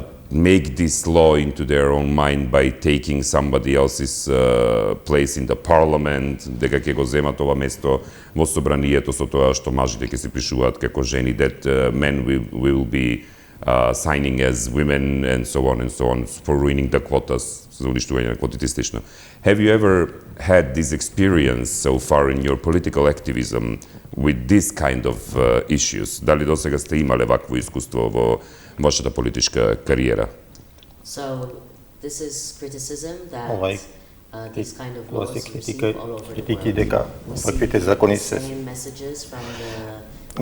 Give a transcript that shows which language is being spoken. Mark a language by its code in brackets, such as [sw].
[en] make this law into their own mind by taking somebody else's place in the parliament, [mk] дека ќе го земат ова место во собранието со тоа што мажите ќе се пишуваат како жени, [en] that men will be signing as women and so on for ruining the quotas, [mk] за уништување на квотите и слично. [en] Have you ever had this experience so far in your political activism with this kind of issues? [mk] Дали досега сте имале вакво искуство во вашата политичка кариера? [en] So this is criticism that these kind of laws receive all over the world. We see the same messages from the